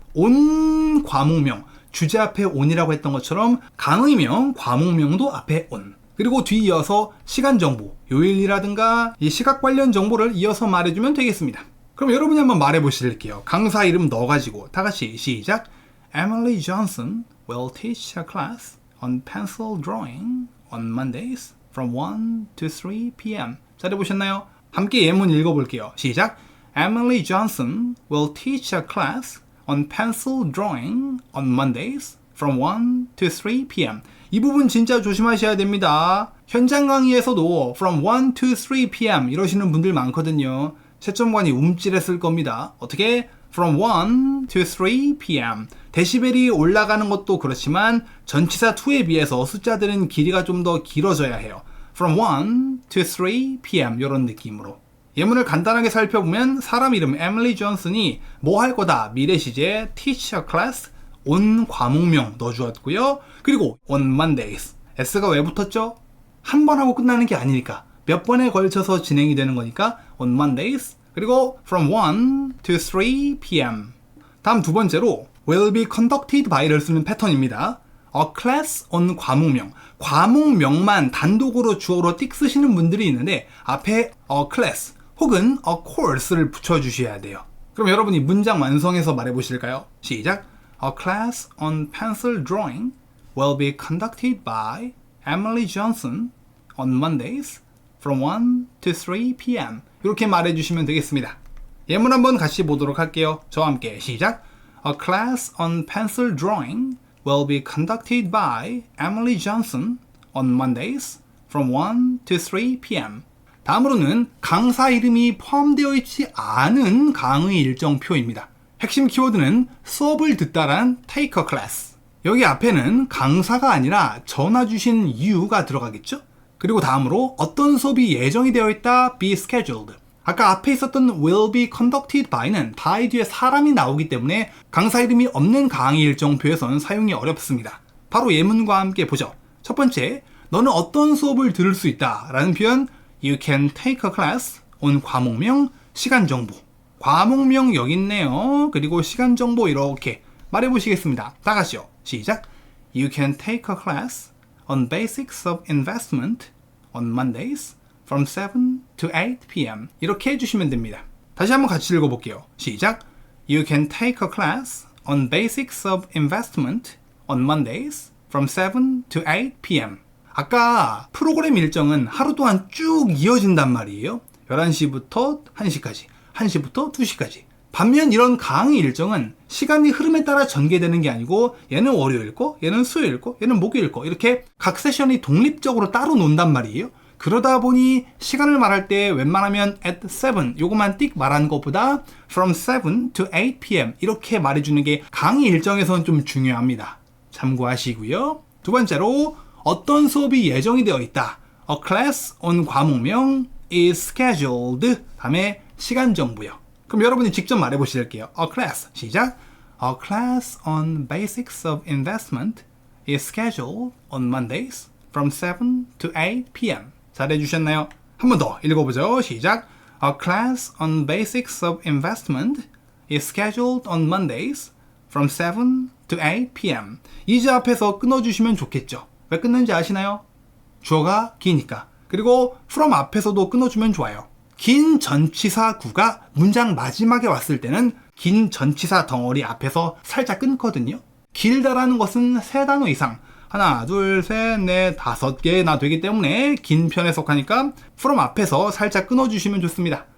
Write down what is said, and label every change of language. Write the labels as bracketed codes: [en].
[ko] on 과목명, 주제 앞에 on이라고 했던 것처럼 강의명, 과목명도 앞에 on. 그리고 뒤이어서 시간 정보, 요일이라든가 이 시각 관련 정보를 이어서 말해주면 되겠습니다. 그럼 여러분이 한번 말해보실게요. 강사 이름 넣어가지고 다 같이 시작. [en] Emily Johnson will teach a class on pencil drawing on Mondays from 1 to 3 p.m. [ko] 잘해보셨나요? 함께 예문 읽어볼게요. 시작. [en] Emily Johnson will teach a class on pencil drawing on Mondays from 1 to 3 p.m. [ko] 이 부분 진짜 조심하셔야 됩니다. 현장 강의에서도 from 1 to 3 p.m. 이러시는 분들 많거든요. 채점관이 움찔했을 겁니다. [en] 어떻게? from 1 to 3 p.m. [ko] 데시벨이 올라가는 것도 그렇지만 전치사 2에 비해서 숫자들은 길이가 좀 더 길어져야 해요. [en] from 1 to 3 p.m. 이런 느낌으로. [ko] 예문을 간단하게 살펴보면 사람 이름 에밀리 존슨이 뭐 할 거다. 미래 시제 teach a class on 과목명 넣어주었고요. [en] 그리고 on Mondays. [ko] S가 왜 붙었죠? 한 번 하고 끝나는 게 아니니까 몇 번에 걸쳐서 진행이 되는 거니까 on Mondays. [en] 그리고 from 1 to 3 p.m. [ko] 다음 두 번째로 will be conducted by를 쓰는 패턴입니다. [en] a class on 과목명. [ko] 과목명만 단독으로 주어로 띡 쓰시는 분들이 있는데 앞에 a class 혹은 a course를 붙여주셔야 돼요. 그럼 여러분이 문장 완성해서 말해보실까요? 시작. [en] A class on pencil drawing will be conducted by Emily Johnson on Mondays from 1 to 3 p.m. [ko] 이렇게 말해주시면 되겠습니다. 예문 한번 같이 보도록 할게요. 저와 함께 시작. [en] A class on pencil drawing will be conducted by Emily Johnson on Mondays from 1 to 3 p.m. [ko] 다음으로는 강사 이름이 포함되어 있지 않은 강의 일정표입니다. 핵심 키워드는 수업을 듣다란 take a class. 여기 앞에는 강사가 아니라 전화 주신 you가 들어가겠죠? 그리고 다음으로 어떤 수업이 예정이 되어 있다 be scheduled. 아까 앞에 있었던 will be conducted by 는 by 뒤에 사람이 나오기 때문에 강사 이름이 없는 강의 일정표에서는 사용이 어렵습니다. 바로 예문과 함께 보죠. 첫 번째, 너는 어떤 수업을 들을 수 있다 라는 표현 You can take a class on 과목명, 시간 정보. 과목명 여기 있네요. 그리고 시간 정보 이렇게 말해보시겠습니다. 다 같이요. 시작. [en] You can take a class on basics of investment on Mondays from 7 to 8 p.m. [ko] 이렇게 해주시면 됩니다. 다시 한번 같이 읽어볼게요. 시작. [en] You can take a class on basics of investment on Mondays from 7 to 8 p.m. [ko] 아까 프로그램 일정은 하루 동안 쭉 이어진단 말이에요. 11시부터 1시까지, 1시부터 2시까지. 반면 이런 강의 일정은 시간이 흐름에 따라 전개되는 게 아니고 얘는 월요일 거, 얘는 수요일 거, 얘는 목요일 거 이렇게 각 세션이 독립적으로 따로 논단 말이에요. 그러다 보니 시간을 말할 때 웬만하면 at 7 요것만 띡 말하는 것보다 from 7 to 8 p.m. 이렇게 말해주는 게 강의 일정에서는 좀 중요합니다. 참고하시고요. 두 번째로 어떤 수업이 예정이 되어 있다. [en] A class on 과목명 is scheduled. [ko] 다음에 시간 정보요. 그럼 여러분이 직접 말해보실게요. [en] A class. 시작. A class on basics of investment is scheduled on Mondays from 7 to 8 p.m. [ko] 잘해주셨나요? 한 번 더 읽어보죠. 시작. [en] A class on basics of investment is scheduled on Mondays from 7 to 8 p.m. [ko] is 앞에서 끊어주시면 좋겠죠. 왜 끊는지 아시나요? 주어가 기니까. 그리고 from 앞에서도 끊어주면 좋아요. 긴 전치사 구가 문장 마지막에 왔을 때는 긴 전치사 덩어리 앞에서 살짝 끊거든요. 길다라는 것은 3단어 이상, 하나, 둘, 셋, 넷, 5개나 되기 때문에 긴 편에 속하니까 from 앞에서 살짝 끊어주시면 좋습니다.